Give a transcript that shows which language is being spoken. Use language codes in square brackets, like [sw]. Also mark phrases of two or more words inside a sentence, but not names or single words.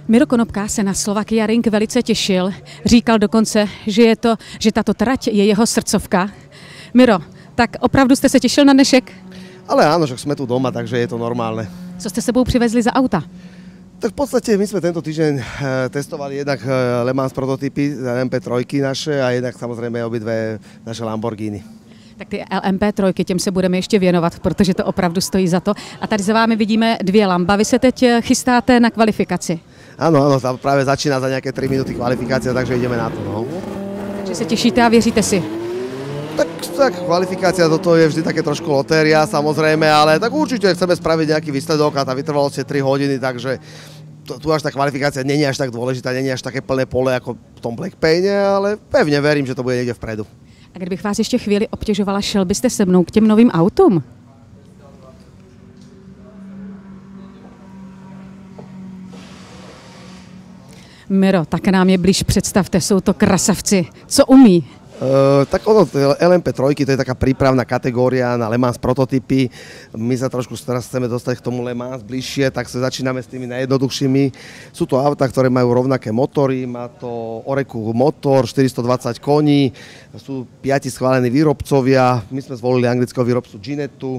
[cs] Miro Konopka se na Slovakia Ring velice těšil. Říkal dokonce, že tato trať je jeho srdcovka. Miro, tak opravdu jste se těšil na dnešek? [sk] Ale áno, že sme tu doma, takže je to normálne. [cs] Co jste sebou přivezli za auta? [sk] Tak v podstate my sme tento týždeň testovali jednak Le Mans prototypy, LMP3 naše a jednak samozrejme obidve naše Lamborghini. [cs] Tak ty LMP3, těm se budeme ještě věnovat, protože to opravdu stojí za to. A tady za vámi vidíme dvě Lamba. Vy se teď chystáte na kvalifikaci. [sk] Áno, tam práve začína za nejaké 3 minúty kvalifikácia, takže ideme na to. No. [cs] Takže se těšíte a věříte si? [sk] Tak kvalifikácia, toto je vždy také trošku lotéria, samozrejme, ale tak určite chceme spraviť nejaký výsledok a tá vytrvalosť je 3 hodiny, takže tu až tá kvalifikácia nie je až tak dôležitá, nie je až také plné pole ako v tom Blackpaine, ale pevne verím, že to bude niekde vpredu. [cs] A kdybych vás ještě chvíli obtěžovala, šel byste se mnou k těm novým autům? Miro, tak nám je blíž představte, jsou to krasavci. Co umí? [sk] Tak ono, LMP3 to je taká prípravná kategória na Le Mans prototypy. My sa trošku teraz chceme dostať k tomu Le Mans bližšie, tak sa začíname s tými najjednoduchšími. Sú to autá, ktoré majú rovnaké motory, má to Oreku motor, 420 koní, sú 5 schválení výrobcovia, my sme zvolili anglického výrobcu Ginettu.